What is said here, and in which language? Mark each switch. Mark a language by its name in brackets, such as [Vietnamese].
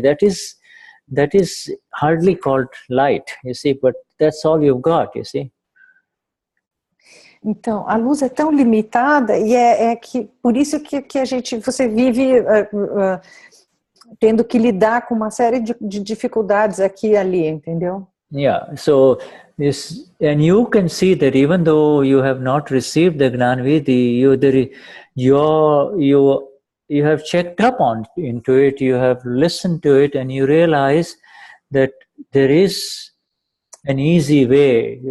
[English] That is hardly called light, you see, but that's all you've got, you see. [Portuguese] Então, a luz é tão limitada e é que por isso que você vive tendo que lidar com uma série de dificuldades aqui e ali, entendeu? [English] Yeah, so this, and you can see that even though you have not received the Gnanvidhi, you have checked up into it, you have listened to it, and you realize that there is an easy way.